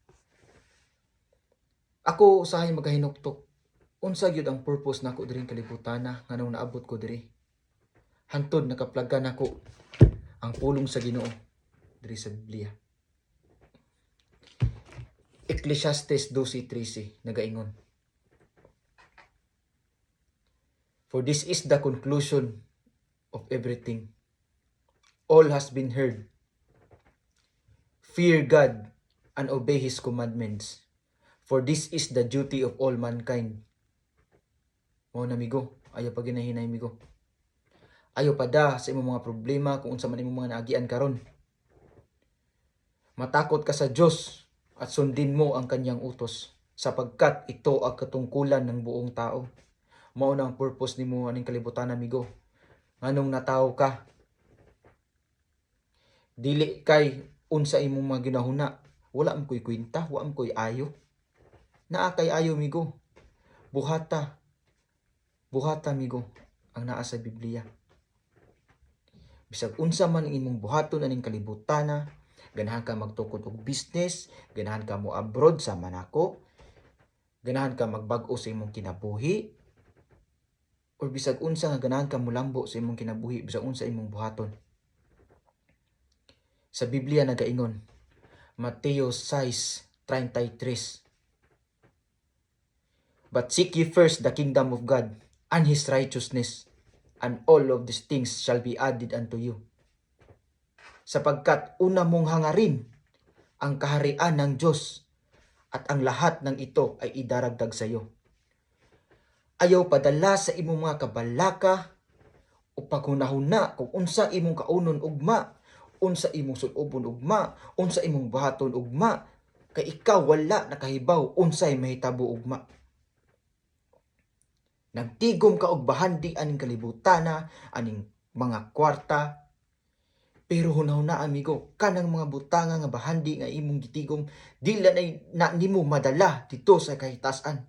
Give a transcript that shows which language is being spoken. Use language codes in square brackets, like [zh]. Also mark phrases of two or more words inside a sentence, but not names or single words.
[ceb] Ako usahay magahinuktok. Unsa gyud ang purpose nako diri kalibutana nganong naabot ko diri. Hantod nakaplagan nako ang pulong sa Ginoo diri sa Biblia. Ecclesiastes 12:13 nagaingon. [en] For this is the conclusion of everything. All has been heard. Fear God and obey His commandments. For this is the duty of all mankind. [ceb] Mao na migo, ayaw pa ginahinay migo. Ayaw pa da sa imong mga problema kung unsa man imong mga naagian karon. [tl] Matakot ka sa Dios at sundin mo ang kanyang utos sapagkat ito ang katungkulan ng buong tao. [ceb] Mao na ang purpose nimo aning kalibutan amigo. Nganong natawo ka? Dili kay unsa imong mga ginahuna. Wala am koy kwenta, wa am koy ayo. Naa kay ayo migo. Buhata. Buhata migo ang naa sa Biblia. Bisag unsa man ang imong buhaton aning kalibutana, ganahan ka magtukod og business, ganahan ka mo abroad sa manako, ganahan ka magbag-o sa imong kinabuhi, or bisag unsa nga ganahan ka mulambo sa imong kinabuhi, bisag unsa imong buhaton. Sa Biblia nagaingon, Mateo 6:33. [en] But seek ye first the kingdom of God and His righteousness, and all of these things shall be added unto you. [tl] Sapagkat una mong hangarin ang kaharian ng Diyos at ang lahat ng ito ay idaragdag sa iyo. [ceb] Ayaw padala sa imong mga kabalaka o paghunahuna kung unsa imong kaunon ugma, unsa imong sulobon ugma, unsa imong buhaton ugma, kay ikaw wala nakahibaw unsay mahitabo ugma. Nagtigom ka og bahandi aning kalibutana, aning mga kwarta, pero hunahuna amigo, kanang mga butanga nga bahandi nga imong gitigom, dili na nimo madala [tl] dito sa [ceb] kahitasan.